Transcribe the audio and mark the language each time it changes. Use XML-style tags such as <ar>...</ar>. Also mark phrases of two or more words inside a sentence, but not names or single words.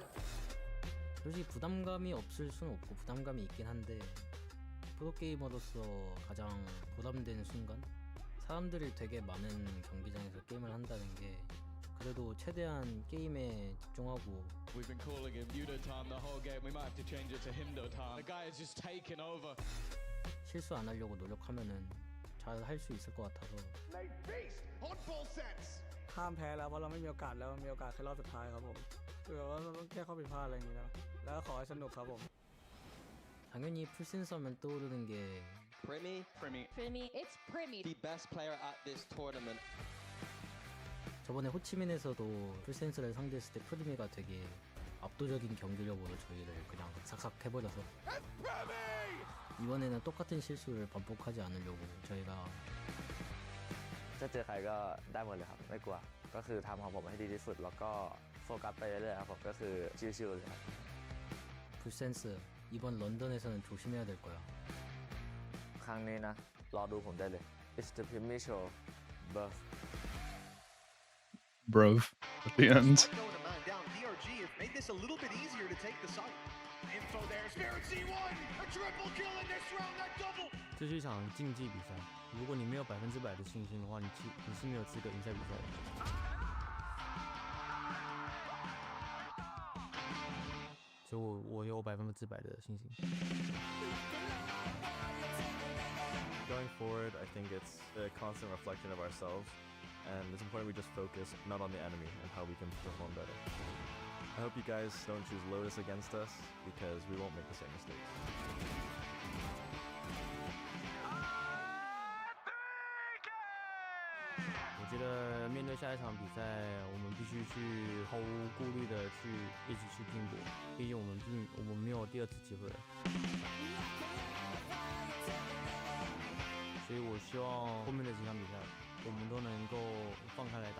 <ko>솔직히 부담감이 없을 수는 없고 부담감이 있긴 한데 프로게이머로서 가장 보람되는 순간 사람들이 되게 많은 경기장에서 게임을 한다는 게 그래도 최대한 게임에 집중하고</ko> <en>We've been calling him Yudo time the whole game. We might have to change it to Himdo time. The guy has just taken over.</en> <ko>실수 안 하려고 노력하면은 잘 할 수 있을 것 같아서</ko> <th>ห้ามแพ้แล้วเพราะเราไม่มีโอกาสแล้วมีโอกาสแค่รอบสุดท้ายครับผมคือว่าเราต้องแก้ข้อผิดพลาดอะไรอย่างนี้แล้วก็ขอให้สนุกครับผม</th> <ko>당연히 풀센서면 떠오르는 게</ko> <en>Primi. It's Primi. The best player at this tournament.</en> <ko>저번에 호치민에서도 풀센서를 상대했을 때 프리미가 되게 압도적인 경기력으로 저희를 그냥 삭삭 해버려서 이번에는 똑같은 실수를 반복하지 않으려고 저희가</ko> <th>จะเจอใครก็ได้หมดเลยครับไม่กลัวก็คือทำของผมให้ดีที่สุดแล้วก็โฟกัสไปเรื่อยๆครับผมก็คือชิลๆเลยครับ</th> <ko>풀센스 이번 런던에서는 조심해야 될 거야</ko> <th>ครั้งนี้นะรอดูผมได้เลย</th> <en>It's the Primi Show Buff Bruv at the end. DRG has made this a little bit easier to take the site. Info there, Spirit C1, a triple kill in this round, that double.</en> <zh>这是一场竞技比赛，如果你没有100%的信心的话，你是没有资格赢下比赛的。所以我有100%的信心。</zh> <en>Going forward, I think it's a constant reflection of ourselves, and it's important we just focus not on the enemy and how we can perform better. I hope you guys don't choose Lotus against us because we won't make the same mistakes.</en> <zh>我觉得面对下一场比赛，我们必须去毫无顾虑的去一直去拼搏，毕竟我们没有第二次机会了。所以我希望后面的几场比赛，我们都能够放开来打。</zh>